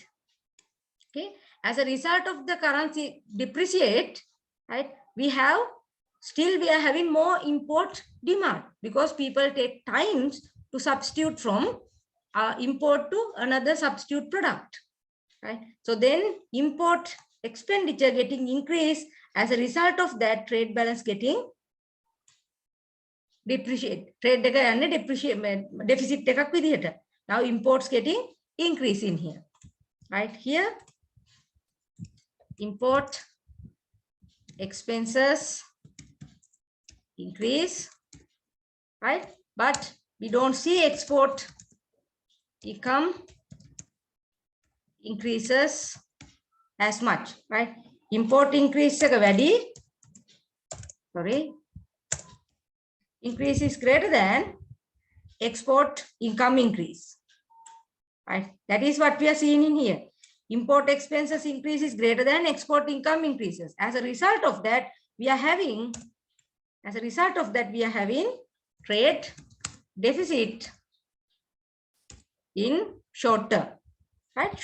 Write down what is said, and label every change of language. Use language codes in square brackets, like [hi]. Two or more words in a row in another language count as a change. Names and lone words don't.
[en] Okay, as a result of the currency depreciate, right, we are having more import demand, because people take times to substitute from import to another substitute product, right? So then import expenditure getting increased, as a result of that trade balance getting depreciate. [si] Trade එක යන්නේ deficit එකක් විදිහට. [en] Now imports getting increase in here, right? Here import expenses increase, right? But we don't see export income increases as much, right? Import increase [si] එක වැඩි, [en] increase is greater than export income increase, right? That is what we are seeing in here. Import expenses increase is greater than export income increases. As a result of that, we are having trade deficit in short term, right?